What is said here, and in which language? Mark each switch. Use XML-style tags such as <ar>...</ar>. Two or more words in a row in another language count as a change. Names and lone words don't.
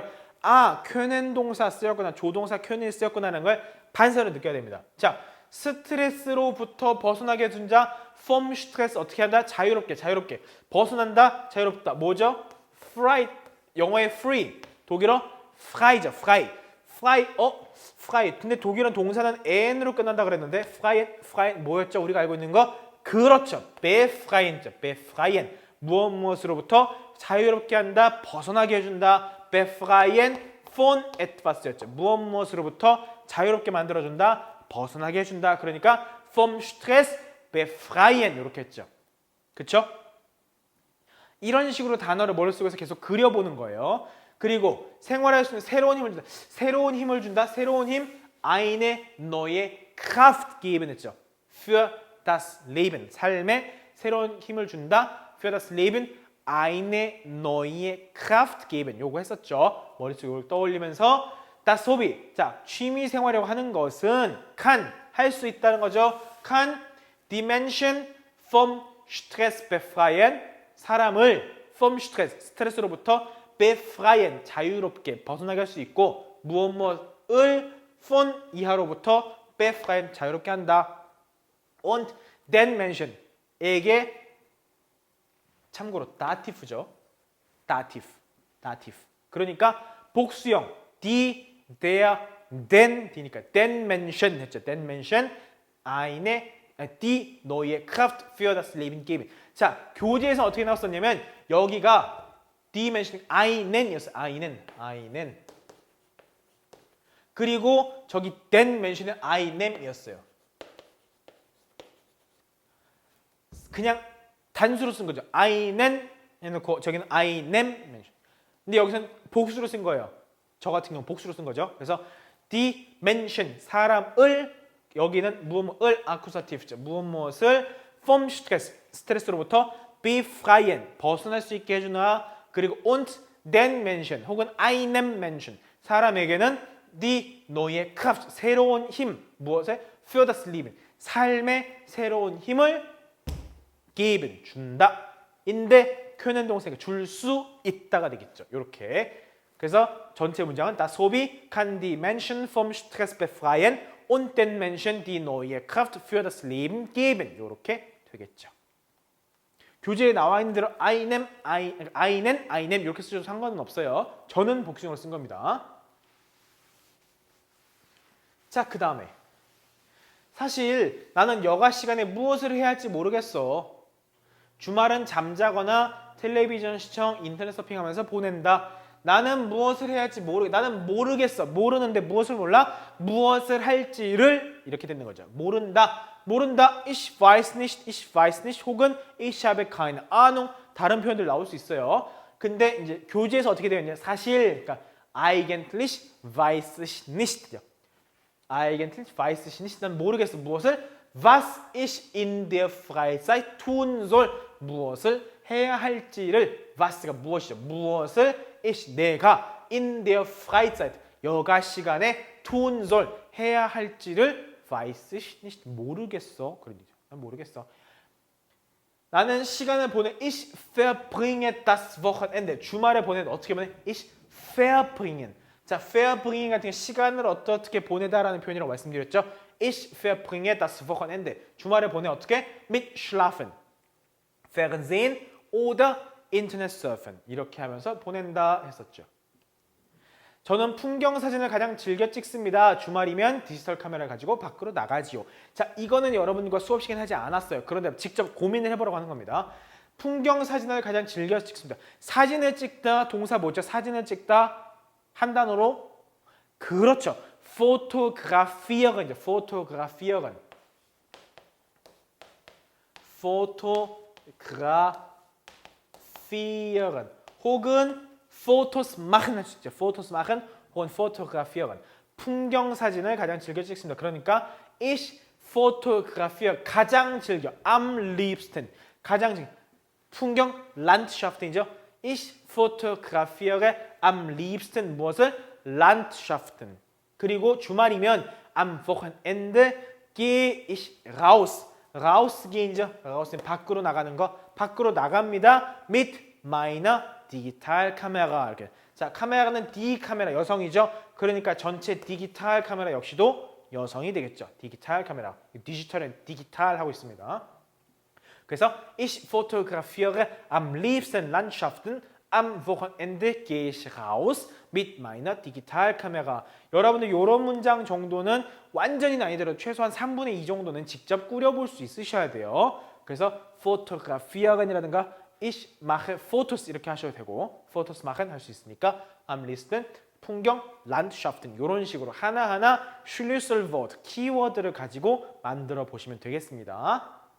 <ko>아, können 동사 쓰였구나. 조동사 können 쓰였구나라는 걸 반사로 느껴야 됩니다. 자, 스트레스로부터 벗어나게 해준 자</ko> <de>vom Stress</de> <ko>어떻게 한다? 자유롭게. 벗어난다? 자유롭다. 뭐죠? frei. 영어의 free. 독일어 frei죠. frei. frei. 근데 독일은 동사는 n으로 끝난다 그랬는데 frei 뭐였죠? 우리가 알고 있는 거? 그렇죠. befreien죠. befreien. 무엇으로부터 자유롭게 한다, 벗어나게 해준다.</ko> <de>befreien von etwas였죠.</de> <ko>무엇으로부터 자유롭게 만들어준다, 벗어나게 해준다. 그러니까</ko> <de>vom Stress befreien</de> <ko>이렇게 했죠. 그쵸? 이런 식으로 단어를 머릿속에서 계속 그려보는 거예요. 그리고 생활할 수 있는 새로운 힘을 준다. 새로운 힘</ko> <de>eine neue Kraft geben</de> <ko>했죠.</ko> <de>für das Leben.</de> <ko>삶에 새로운 힘을 준다.</ko> <de>für das Leben eine neue Kraft geben.</de> <ko>요거 했었죠. 머릿속으로 떠올리면서</ko> <de>das Hobby.</de> <ko>자, 취미 생활이라고 하는 것은 kann, 할 수 있다는 거죠.</ko> <de>kann die Menschen vom Stress befreien.</de> <ko>사람을 vom Stress, 스트레스로부터 befreien, 자유롭게 벗어나게 할 수 있고 무엇을 von 이하로부터 befreien, 자유롭게 한다.</ko> <de>und den Menschen,</de> <ko>에게 참고로 dativ죠. dativ. 그러니까 복수형</ko> <de>die, der, den,</de> <ko>d니까</ko> <de>den Menschen</de> <ko>했죠.</ko> <de>den Menschen eine, die neue Kraft für das Leben geben.</de> <ko>자, 교재에서 어떻게 나왔었냐면 여기가</ko> <de>die Menschen einen</de> <ko>이었어요. einen. 그리고 저기</ko> <de>den Mention</de> <ko>은 einem이었어요. 그냥 단수로 쓴 거죠. einen 해놓고 저기는 einem. 근데 여기서는 복수로 쓴 거예요. 저 같은 경우 복수로 쓴 거죠.</ko> <de>그래서 die Menschen,</de> <ko>사람을, 여기는 무엇을 아쿠사티브죠.</ko> <de>무엇을 vom Stress,</de> <ko>스트레스로부터 befreien, 벗어날 수 있게 해주나.</ko> <de>그리고 und den Menschen 혹은 einem Menschen, 사람에게는 die neue Kraft,</de> <ko>새로운 힘, 무엇에?</ko> <de>für das Leben,</de> <ko>삶의 새로운 힘을 geben, 준다. 인데 können 동사가 줄 수 있다가 되겠죠. 이렇게. 그래서 전체 문장은</ko> <de>das Hobby kann die Menschen vom Stress befreien und den Menschen die neue Kraft für das Leben geben.</de> <ko>이렇게 되겠죠. 교재에 나와 있는 대로 einen 이렇게 쓰셔도 상관은 없어요. 저는 복수형으로 쓴 겁니다. 자, 그 다음에 사실 나는 여가 시간에 무엇을 해야 할지 모르겠어. 주말은 잠자거나 텔레비전 시청, 인터넷 서핑하면서 보낸다. 나는 무엇을 해야 할지 나는 모르겠어. 모르는데 무엇을 몰라? 무엇을 할지를 이렇게 되는 거죠. 모른다.</ko> <de>ich weiß nicht 혹은 ich habe keine Ahnung</de> <ko>다른 표현들 나올 수 있어요. 근데 이제 교재에서 어떻게 되어 있냐? 사실 그러니까</ko> <de>eigentlich weiß ich nicht. eigentlich weiß ich nicht.</de> <ko>난 모르겠어. 무엇을?</ko> <de>Was ich in der Freizeit tun soll.</de> <ko>무엇을 해야 할지를 was가 무엇이죠? 무엇을 내가</ko> <de>in der Freizeit</de> <ko>여가 시간에</ko> <de>tun soll</de> <ko>해야 할지를</ko> <de>weiß ich nicht</de> <ko>모르겠어. 그러죠. 난 모르겠어. 나는 시간을 보내</ko> <de>ich verbringe das Wochenende</de> <ko>주말에 보내는 어떻게 보내?</ko> <de>ich verbringen.</de> <ko>자, verbringen 같은 게 시간을 어떻게 보내다라는 표현이라고 말씀드렸죠.</ko> <de>ich verbringe das Wochenende</de> <ko>주말에 보내 어떻게?</ko> <de>mit schlafen, Fernsehen oder Internet surfen</de> <ko>이렇게 하면서 보낸다 했었죠. 저는 풍경 사진을 가장 즐겨 찍습니다. 주말이면 디지털 카메라를 가지고 밖으로 나가지요. 자, 이거는 여러분과 수업 시간에 하지 않았어요. 그런데 직접 고민을 해보라고 하는 겁니다. 풍경 사진을 가장 즐겨 찍습니다. 사진을 찍다 동사 뭐죠? 사진을 찍다 한 단어로 그렇죠.</ko> <de>fotografieren, fotografieren, fotografieren 혹은 Fotos machen</de> <ko>할 수 있죠.</ko> <de>Fotos machen 혹은 fotografieren.</de> <ko>풍경 사진을 가장 즐겨 찍습니다. 그러니까</ko> <de>ich fotografiere</de> <ko>가장 즐겨</ko> <de>am liebsten</de> <ko>가장 즐겨 풍경 Landschaften이죠.</ko> <de>ich fotografiere am liebsten 무엇을?</de> <ko>Landschaften.</ko> <de>그리고 주말이면 am Wochenende gehe ich raus.</de> <ko>rausgehen이죠. raus는 밖으로 나가는 거. 밖으로 나갑니다.</ko> <de>mit meiner</de> <ko>디지털 카메라</ko> <de>이렇게.</de> <ko>자, 카메라는 D 카메라 여성이죠. 그러니까 전체 디지털 카메라 역시도 여성이 되겠죠. 디지털 카메라. 디지털은 디지털 하고 있습니다.</ko> <de>그래서 ich fotografiere am liebsten Landschaften. Am Wochenende gehe ich raus mit meiner 디지털카메라.</de> <ko>여러분들 이런 문장 정도는 완전히 난이도로 최소한 3분의 2 정도는 직접 꾸려볼 수 있으셔야 돼요. 그래서 fotografieren이라든가</ko> <de>ich mache Fotos</de> <ko>이렇게 하셔도 되고</ko> <de>Fotos machen</de> <ko>할 수 있으니까</ko> <de>am liebsten</de> <ko>풍경 Landschaften 이런 식으로 하나하나 Schlüsselwort 키워드를 가지고 만들어 보시면 되겠습니다.</ko>